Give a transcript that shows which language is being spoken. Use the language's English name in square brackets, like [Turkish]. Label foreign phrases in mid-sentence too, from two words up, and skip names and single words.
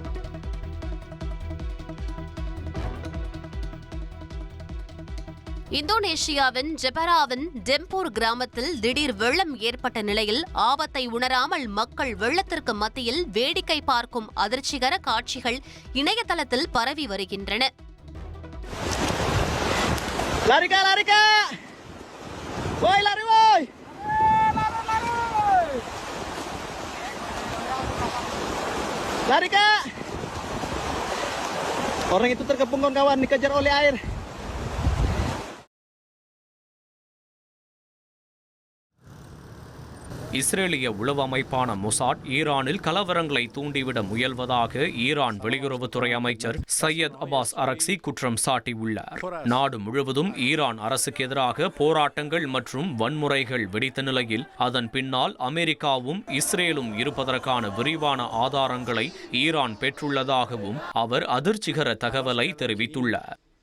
[Tamil] இந்தோனேஷியாவின் ஜெபராவின் டெம்பூர் கிராமத்தில் திடீர் வெள்ளம் ஏற்பட்ட நிலையில் ஆபத்தை உணராமல் மக்கள் வெள்ளத்திற்கு மத்தியில் வேடிக்கை பார்க்கும் அதிர்ச்சிகர காட்சிகள் இணையதளத்தில் பரவி வருகின்றன. [Indonesian] Orang itu terkepung kawan-kawan dikejar oleh air. [Tamil] இஸ்ரேலிய உளவு அமைப்பான மொசாட் ஈரானில் கலவரங்களை தூண்டிவிட முயல்வதாக ஈரான் வெளியுறவுத்துறை அமைச்சர் சையத் அப்பாஸ் அரக்சி குற்றம் சாட்டியுள்ளார். நாடு முழுவதும் ஈரான் அரசுக்கு எதிராக போராட்டங்கள் மற்றும் வன்முறைகள் வெடித்த நிலையில் அதன் பின்னால் அமெரிக்காவும் இஸ்ரேலும் இருப்பதற்கான விரிவான ஆதாரங்களை ஈரான் பெற்றுள்ளதாகவும் அவர் அதிர்ச்சிகர தகவலை தெரிவித்துள்ளார்.